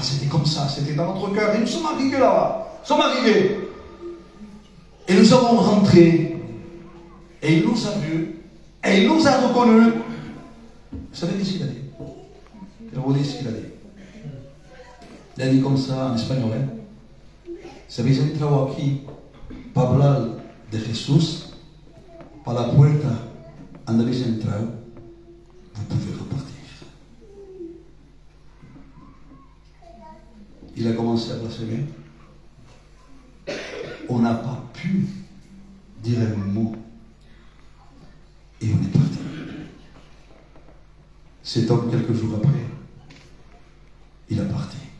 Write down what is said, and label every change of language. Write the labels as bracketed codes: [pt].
[fr] comme ça, c'était dans notre cœur. Et nous sommes arrivés là-bas. Nous sommes arrivés. Et nous avons rentré. Et il nous a vus. Et il nous a reconnus. Vous savez qu'est-ce qu'il a dit? Je vais vous dire ce qu'il a dit. Il a dit comme ça en espagnol. [es] Si habéis entrado aquí para hablar de Jesús, par la puerta donde habéis entrado, [fr] vous pouvez repartir. Il a commencé à blasphémer. On n'a pas pu dire un mot. Et on est parti. Cet homme, quelques jours après, il a parti.